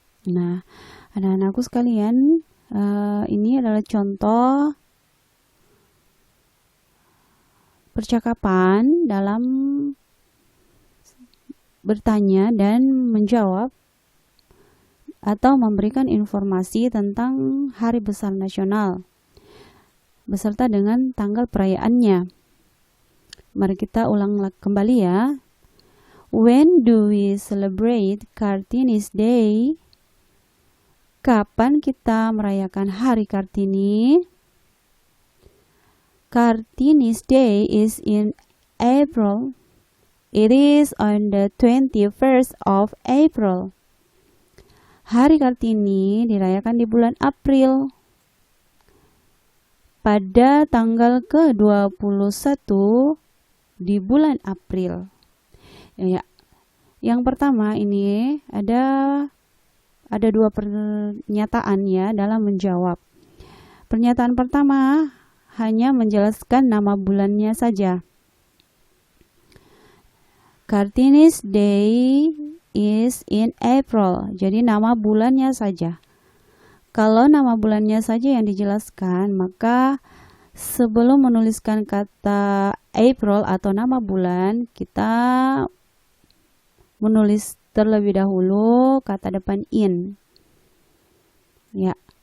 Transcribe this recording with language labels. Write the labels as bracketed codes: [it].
[id] Nah, anak-anakku sekalian, ini adalah contoh percakapan dalam bertanya dan menjawab atau memberikan informasi tentang Hari Besar Nasional beserta dengan tanggal perayaannya. Mari kita ulang kembali ya. [en] When do we celebrate Kartini's Day? [id] Kapan kita merayakan Hari Kartini? [en] Kartini's Day is in April. It is on the 21st of April. [id] Hari Kartini dirayakan di bulan April pada tanggal ke-21 di bulan April. Ya, yang pertama ini ada dua pernyataan ya dalam menjawab. Pernyataan pertama hanya menjelaskan nama bulannya saja. [en] Kartini's Day is in April. [id] Jadi nama bulannya saja. Kalau nama bulannya saja yang dijelaskan, maka sebelum menuliskan kata April atau nama bulan, kita menulis terlebih dahulu kata depan in. Ya.